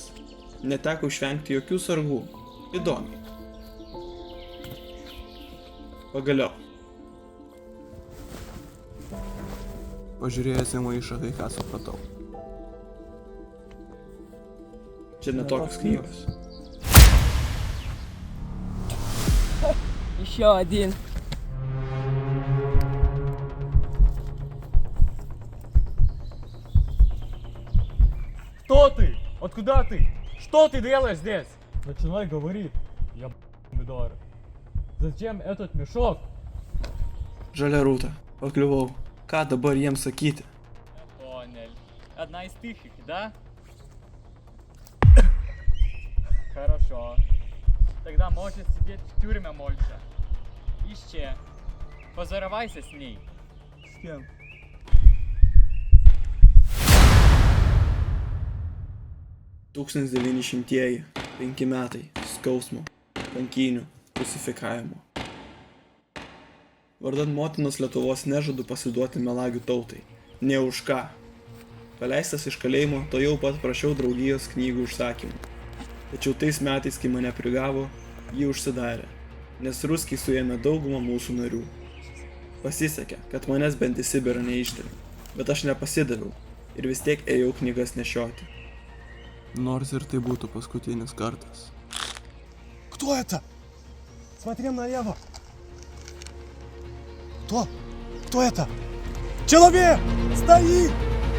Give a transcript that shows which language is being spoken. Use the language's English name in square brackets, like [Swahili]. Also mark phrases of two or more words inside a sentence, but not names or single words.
[Lithuanian] Neteko išvengti jokių sargų. Įdomiai. Pagaliau. Pažiūrėjęs į maišą, kai ką supratau. Čia ne tokios knygos. [Russian] Еще один. Кто ты? Откуда ты? Что ты делаешь здесь? Начинай говорить, я б***ь. Зачем этот мешок? [Lithuanian] Žalia rūta, pakliuvau. Ką dabar jiems sakyti? [Russian] Понял. Одна из тихих, да? Хорошо. Тогда можешь сидеть в тюрьме молча. Ищи. Позоровайся с ней. С кем? [Lithuanian] Tūkstantis 900-ieji, 5 metai, skausmo, kankynių, rusifikavimo. Vardan motinos Lietuvos nežadu pasiduoti melagių tautai. Ne už ką. Paleistas iš kalėjimo, to jau pat prašiau draugijos knygų užsakymų. Tačiau tais metais, kai mane prigavo, jį užsidarė, nes ruskiai suėmė daugumą mūsų narių. Pasisekė, kad manęs bent į Sibirą neišdavė, bet aš nepasidaviau ir vis tiek ėjau knygas nešioti. Nors ir tai būtų paskutinis kartas. [Russian] Кто это? Смотрим налево. Кто? Кто это? Человек! Стоит!